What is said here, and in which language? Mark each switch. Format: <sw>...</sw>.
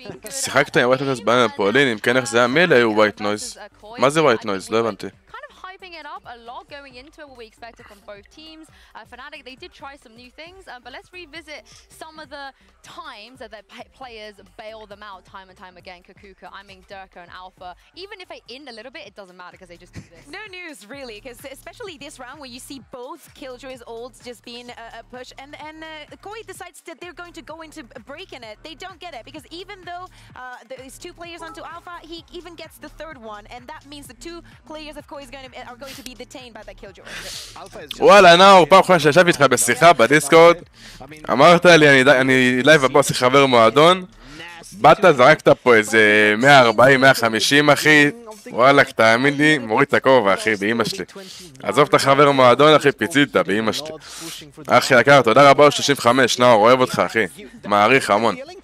<he>שיחקת עם ווייט נויז בפולין, אם כן איך זה היה, מי אלה היו ווייט נויז? מה זה ווייט נויז? לא הבנתי.</he> <en>hyping it up a lot going into it, what we expected from both teams. Fnatic, they did try some new things, but let's revisit some of the times that their players bail them out time and time again. Kakuka, I mean Durka and Alpha. Even if they end a little bit, it doesn't matter because they just do this. No news really, because especially this round where you see both Killjoy's ults just being a push, and Koi decides that they're going to go into breaking it. They don't get it because even though there's 2 players onto Alpha, he even gets the 3rd one, and that means the 2 players of Koi are going to be detained by the Killjoy.</en> <he>וואלה נאור, פעם אחרונה שישבתי איתך בשיחה בדיסקורד, אמרת לי אני לייב הבוס חבר מועדון, באת זרקת פה איזה 140-150 אחי, וואלה תאמין לי, מוריד את הכובע אחי באמא שלי. עזוב את החבר מועדון אחי, פיצית באמא שלי. אחי יקר, תודה רבה 35, נאור, אוהב אותך אחי, מעריך המון.</he>